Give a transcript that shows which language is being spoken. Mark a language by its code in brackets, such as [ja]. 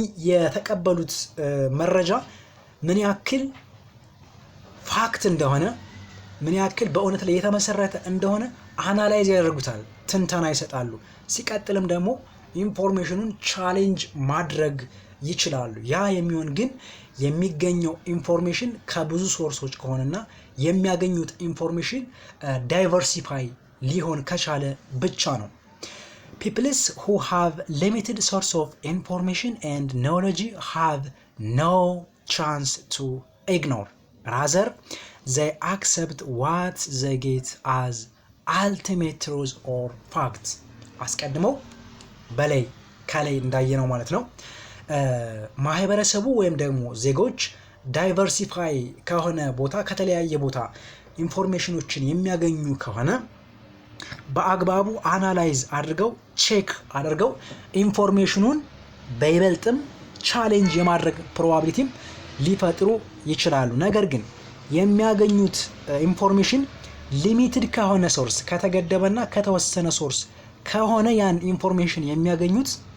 [am] የተቀበሉት መረጃ ምን ያክል ፋክት እንደሆነ ምን ያክል በእውነት ላይ የተመሰረተ እንደሆነ አናላይዝ ያደርጉታል፣ ትንተና ይሰጣሉ። ሲቀጥልም ደግሞ ኢንፎርሜሽኑን ቻሌንጅ ማድረግ ይችላሉ። ያ የሚሆን ግን የሚገኘው ኢንፎርሜሽን ከብዙ ሶርሶች ከሆነና የሚያገኙት ኢንፎርሜሽን ዳይቨርሲፋይ ሊሆን ከቻለ ብቻ ነው። [en] Peoples who have limited source of information and knowledge have no chance to ignore. Rather, they accept what they get as ultimate truth or facts. [am] አስቀድመው በላይ ከላይ እንዳየነው ማለት ነው። ማህበረሰቡ ወይም ደግሞ ዜጎች ዳይቨርሲፋይ ከሆነ ቦታ ከተለያየ ቦታ ኢንፎርሜሽኖችን የሚያገኙ ከሆነ በአግባቡ አናላይዝ አድርገው ቼክ አድርገው ኢንፎርሜሽኑን በይበልጥም ቻሌንጅ የማድረግ ፕሮባቢሊቲም ሊፈጥሩ ይችላሉ። ነገር ግን የሚያገኙት ኢንፎርሜሽን ሊሚትድ ከሆነ ሶርስ ከተገደበና ከተወሰነ ሶርስ ከሆነ ያን ኢንፎርሜሽን የሚያገኙት